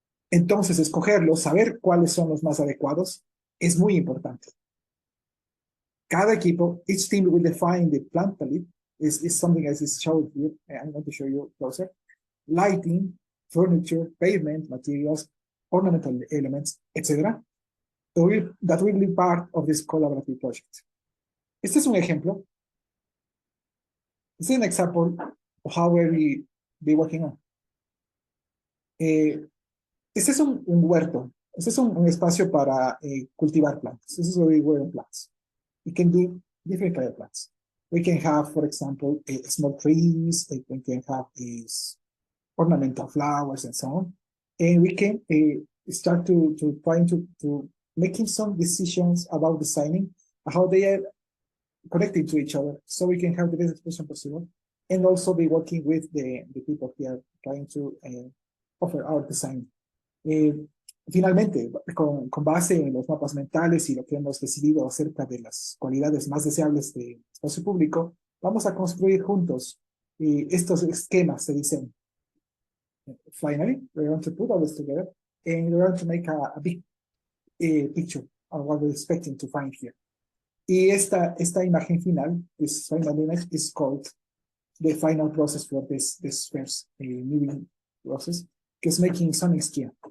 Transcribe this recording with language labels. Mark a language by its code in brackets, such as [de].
[es] Entonces, escogerlos, saber cuáles son los más adecuados, es muy importante. Cada equipo, [en] each team will define the plant palette, is something as is shown here. I'm going to show you closer. Lighting, furniture, pavement, materials, ornamental elements, etc. That will be part of this collaborative project. [es] Este es un ejemplo. [en] This is an example of how we be working on. [es] Este es un huerto. Este es un espacio para cultivar plantas. [en] This is where we grow plants. We can do different kind of plants. We can have, for example, small trees. We can have ornamental flowers and so on. And we can start to trying to making some decisions about designing how they are connected to each other, so we can have the best expression possible, and also be working with the people here trying to offer our design. [es] Finalmente, con base en los mapas mentales y lo que hemos decidido acerca de las cualidades más deseables del espacio público, vamos a construir juntos estos esquemas de diseño. [en] Finally, we're going to put all this together and we're going to make a big picture of what we're expecting to find here. [es] Y esta imagen final, [en] this final image, is called the final process for this first moving process, que is making sonic scheme.